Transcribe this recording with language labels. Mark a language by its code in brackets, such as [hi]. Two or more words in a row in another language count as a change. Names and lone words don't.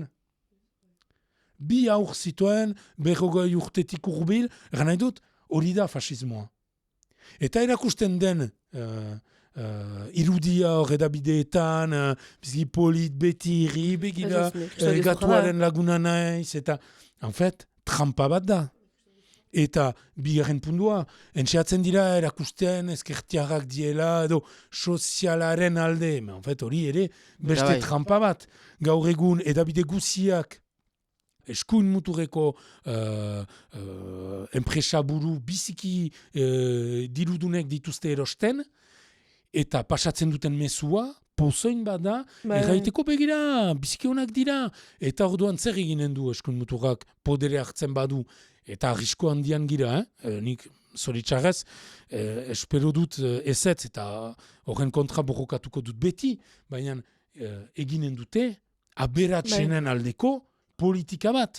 [eu] 2 aur zituen, 40 urtetik urbil, gana dut, hori da fasismoa. Eta erakusten den irudia hor edabideetan, bizki polit, beti, irri, begira, gatuaren laguna naiz, eta, [fr] en fait, [eu] trampa bat da. Eta bigarren pundua, entxeatzen dira erakusten ezkertiarrak diela edo sozialaren alde. [fr] En fait, [eu] hori ere beste trampa bat. Gaur egun edabide guziak eskuin muturreko enpresa buru biziki dirudunek dituzte erosten, eta pasatzen duten mezua, pozoin bada, erraiteko begira, biziki honak dira, eta orduan zer eginen du eskuin muturrak podere hartzen badu, eta arrisko handian gira, nik zoritxarrez, espero dut ezetz, eta horren kontra borrokatuko dut beti, baina eginen dute, aberatsenen aldeko politika bat.